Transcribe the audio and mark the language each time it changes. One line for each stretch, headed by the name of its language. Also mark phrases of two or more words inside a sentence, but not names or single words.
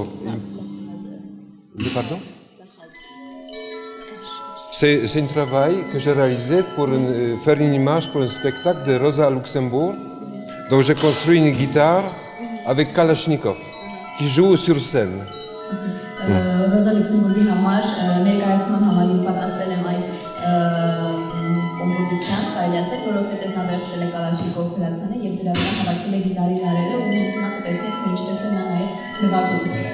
French: Pardon? C'est un travail que j'ai réalisé pour faire une image pour un spectacle de Rosa Luxemburg. Donc j'ai construit une guitare avec Kalachnikov qui joue sur scène.
Armenian: Rosa Luxemburg-ի համար ներկայացման համար ես պատրաստել եմ այս կոմպոզիցիան, կարելի ասել, որովհետև նա վերցրել է Կալաշնիկով հրացանը եւ դրա վրա հավաքել է գիտարի լարերը ու հիմա կտեսնեք թե ինչպես է նա նաեւ նվագում։